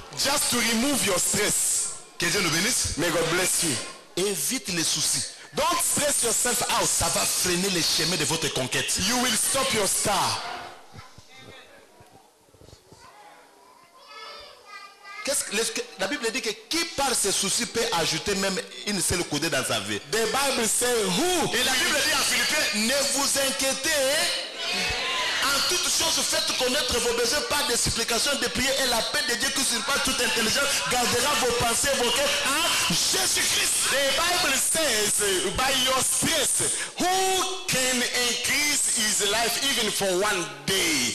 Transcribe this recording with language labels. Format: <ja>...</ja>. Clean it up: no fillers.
<en>just to remove your stress.</en> <fr>Que Dieu nous bénisse.</fr> <en>May God bless you.</en> <fr>Évite les soucis.</fr> <en>Don't stress yourself out.</en> <fr>Ça va freiner les chemins de votre conquête.</fr> <en>You will stop your star.</en> <fr>La Bible dit que qui par ses soucis peut ajouter même une seule coudée dans sa vie.</fr> <en>The Bible says who?</en> <fr>Et la Bible dit en Philippiens, ne vous inquiétez. En toutes choses, faites connaître vos besoins par des supplications, des prières et la paix de Dieu qui surpasse toute intelligence gardera vos pensées, vos cœurs en Jésus-Christ.</fr> <en>The Bible says by your stress, who can increase his life even for one day?</en>